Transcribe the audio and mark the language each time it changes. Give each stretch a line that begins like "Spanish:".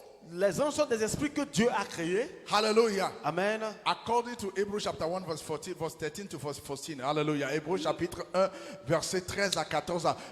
French: Les anges sont des esprits que Dieu a créés. Hallelujah. Amen.
English: According to Hebrews chapter 1 verse 13 to verse 14. Hallelujah.
French: Hébreux chapitre 1 verset 13 à 14.